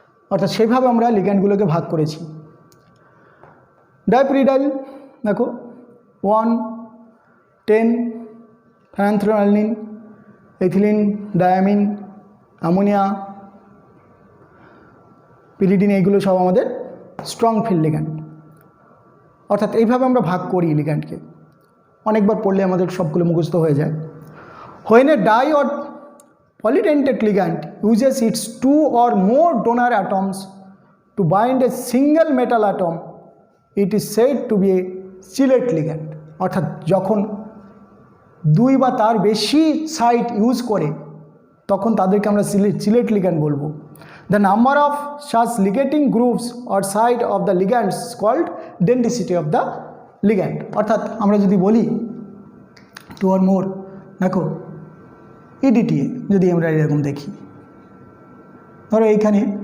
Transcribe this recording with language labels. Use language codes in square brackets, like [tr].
[bn] অর্থাৎ সেইভাবে আমরা লিগ্যান্ডগুলোকে ভাগ করেছি। ডাইপিরিডাইল দেখো 1, 10, ফ্যানান্থ্রালানিন, এথিলিন, ডায়ামিন, অ্যামোনিয়া, পিরিডিন, এইগুলো সব আমাদের স্ট্রং ফিল্ড লিগ্যান্ড। অর্থাৎ এইভাবে আমরা ভাগ করি লিগ্যান্ডকে। অনেকবার পড়লে আমাদের সবগুলো মুখস্থ হয়ে যায়। [en] When a di or polydentate ligand uses its 2 or more donor atoms to bind a single metal atom, it is said to be a chelate ligand. [bn] অর্থাৎ যখন 2 বা তার বেশি সাইট ইউজ করে তখন তাদেরকে আমরা chelate ligand বলবো। [en] The number of such ligating groups or site of the ligands is called denticity of the ligand. [bn] অর্থাৎ আমরা যদি বলি 2 or more, দেখো ইডিটিএ যদি আমরা এরকম দেখি, ধরো এইখানে